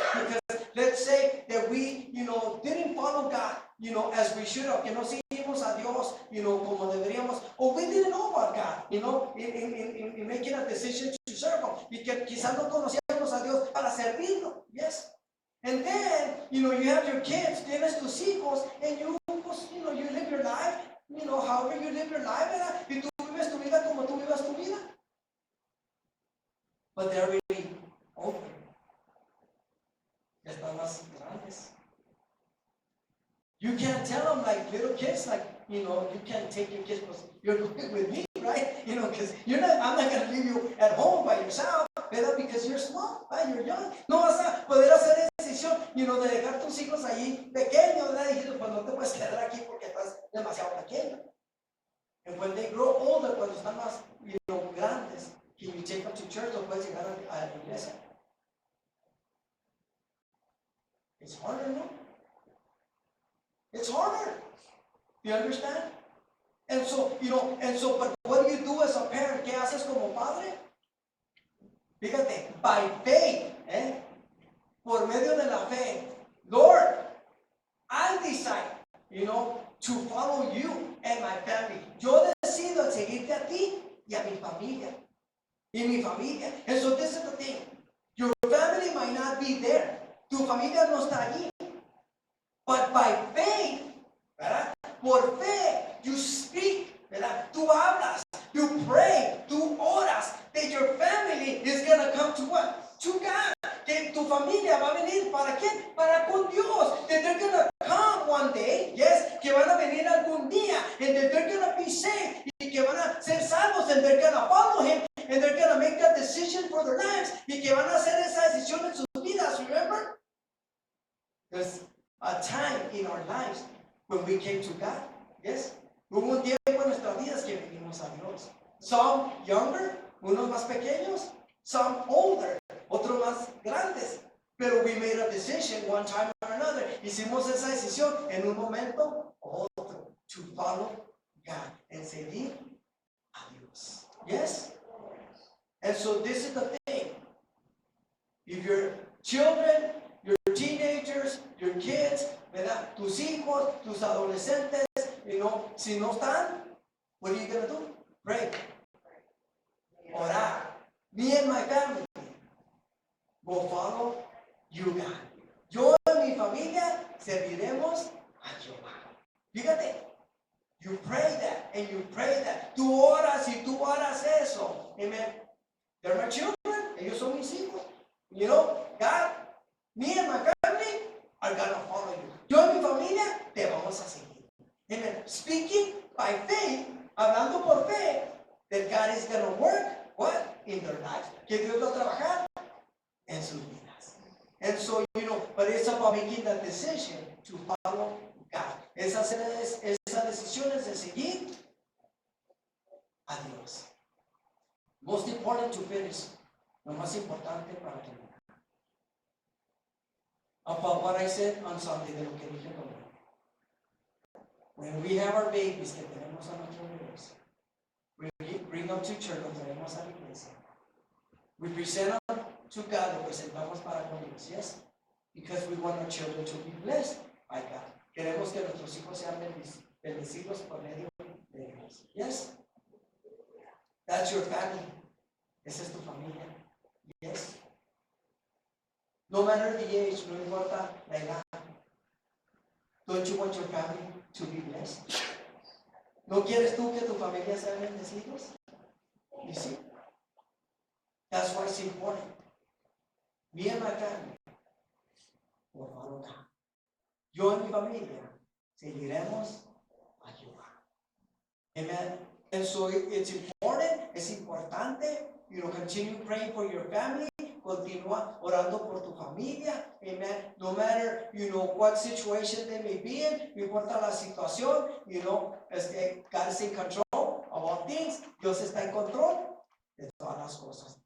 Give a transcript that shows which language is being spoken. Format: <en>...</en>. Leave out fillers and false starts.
<en>Because let's say that we, didn't follow God, as we should have,</en> <es>que no seguimos a Dios, como deberíamos,</es> <en>or we didn't know about God, in making a decision to serve Him,</en> <es>y que quizás no conocíamos a Dios para servirlo,</es> <en>yes. And then, you have your kids,</en> <es>tienes tus hijos,</es> <en>and you live your life, however you live your life, ¿verdad?</en> <es>Y tú vives tu vida como tú vivas tu vida.</es> <en>But they're really older.</en> <es>Están más grandes.</es> <en>You can't tell them like little kids, like, you can't take your kids, because you're going with me, right? Because I'm not going to leave you at home by yourself, ¿verdad? Because you're small, right? You're young.</en> <es>No vas a poder hacer esa decisión, de dejar tus hijos allí pequeños, ¿verdad? Diciendo, pues no te puedes quedar aquí porque estás demasiado pequeño.</es> <en>And when they grow older,</en> <es>cuando están más, grandes,</es> <en>can you take them to church</en> <es>o puedes llegar a la iglesia?</es> <en>It's harder, no? It's harder. You understand? And so, but what do you do as a parent?</en> <es>¿Qué haces como padre?</es> <en>Fíjate, by faith,</en> <es>por medio de la fe,</es> <en>Lord, I decide, to follow you and my family.</en> <es>Yo decido seguirte a ti y a mi familia. Y mi familia.</es> <en>And so this is the thing. Your family might not be there.</en> <es>Tu familia no está allí.</es> <en>But by faith, ¿verdad?</en> <es>Por fe,</es> <en>you speak, ¿verdad?</en> <es>Tú hablas,</es> <en>you pray,</en> <es>tú oras,</es> <en>that your family is going to come to what? To God.</en> <es>Que tu familia va a venir, ¿para quién? Para con Dios.</es> <en>That they're going to come one day, yes,</en> <es>que van a venir algún día,</es> <en>and that they're going to be saved,</en> <es>y que van a ser salvos,</es> <en>and they're going to follow Him, and they're going to make that decision for their lives,</en> <es>y que van a hacer esa decisión en sus vidas,</es> <en>remember? There's a time in our lives when we came to God, yes?</en> <es>Hubo un tiempo en nuestras vidas que venimos a Dios.</es> <en>Some younger,</en> <es>unos más pequeños,</es> <en>some older,</en> <es>otros más grandes.</es> <en>Pero we made a decision one time or another.</en> <es>Hicimos esa decisión en un momento o</es> <en>follow God,</en> <es>en seguir a Dios. Yes?</es> <en>And so this is the thing. If your children, your teenagers, your kids, ¿verdad?</en> <es>Tus hijos, tus adolescentes, si no están,</es> <en>what are you going to do? Pray.</en> <es>Orar.</es> <en>Me and my family will follow you, God.</en> <es>Yo y mi familia serviremos a Jehová.</es> <en>Fíjate, you pray that and you pray that.</en> <es>Tú oras y tú oras eso. Amen.</es> <en>They're my children.</en> <es>Ellos son mis hijos.</es> <en>God, me and my family are going to follow you.</en> <es>Yo y mi familia te vamos a seguir.</es> <en>Amen. Speaking by faith,</en> <es>hablando por fe,</es> <en>that God is going to work, what? In their lives.</en> <es>Que Dios va a trabajar en sus vidas.</es> <en>And so, but it's about making that decision to follow God.</en> <es>Esas decisiones de seguir a Dios.</es> <en>Most important to finish.</en> <es>Lo más importante para terminar.</es> <en>About what I said on Sunday,</en> <es>de lo que dije domingo.</es> <en>When we have our babies,</en> <es>que tenemos a nuestros bebés,</es> <en>we bring them to church,</en> <es>los traemos a la iglesia.</es> <en>We present them to God,</en> <es>lo presentamos para con Dios,</es> <en>yes? Because we want our children to be blessed by God.</en> <es>Queremos que nuestros hijos sean bendecidos por medio de Dios, yes?</es> <en>That's your family.</en> <es>Esa es tu familia,</es> <en>yes? No matter the age,</en> <es>no importa la edad.</es> <en>Don't you want your family to be blessed?</en> <es>¿No quieres tú que tu familia sea bendecidos?</es> <en>You see? That's why it's important. Me and my family will follow God.</en> <es>Yo y mi familia seguiremos a Jehová.</es> <en>Amen. And so it's important,</en> <es>es importante,</es> <en>continue praying for your family.</en> <es>Continúa orando por tu familia.</es> <en>Amen. No matter, what situation they may be in,</en> <es>no importa la situación,</es> <en>God is in control of all things.</en> <es>Dios está en control de todas las cosas.</es>